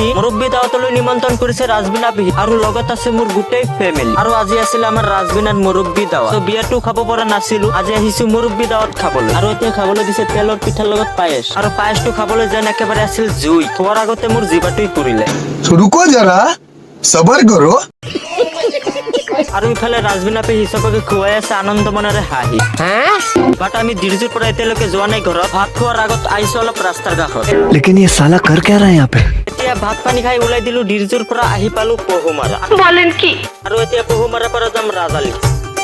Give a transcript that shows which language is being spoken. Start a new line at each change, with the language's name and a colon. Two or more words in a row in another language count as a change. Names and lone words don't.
Assamese: মুৰব্বী দাৱাতলৈ নিমন্ত্ৰণ কৰিছে ৰাজবিনা পেহী আৰু লগত আছে মোৰ গোটেই ফেমিলি। আৰু আজি আছিল আমাৰ ৰাজবিনাৰ মুৰব্বী দাৱাত। তো বিয়াটো খাব পৰা নাছিলো, আজি আহিছো মুৰব্বী দাৱাত খাবলৈ। আৰু এতিয়া খাবলৈ দিছে তেলৰ পিঠাৰ লগত পায়েছ। আৰু পায়েছটো খাবলৈ যেন একেবাৰে আছিল জুই। খোৱাৰ আগতে মোৰ জিভাটোই পুৰিলে।
Hindi: रुको जरा सबर करो।
Assamese: আৰু ইফালে ৰাজবিনা পেহী চবকে খুৱাই আছে আনন্দ মনেৰে হাঁহি। বাট আমি দিৰজুৰ পৰা এতিয়ালৈকে যোৱা নাই ঘৰত। ভাত খোৱাৰ আগত আহিছো অলপ ৰাস্তাৰ কাষত।
Hindi: लेकिन ये साला कर क्या रहा है यहाँ पे?
Assamese: এতিয়া ভাত পানী খাই ওলাই দিলো দিৰজুৰ পৰা, আহি পালো পহুমাৰা।
Bangla: বলেন কি?
Assamese: আৰু এতিয়া পহুমাৰাৰ পৰা যাম ৰাজালি।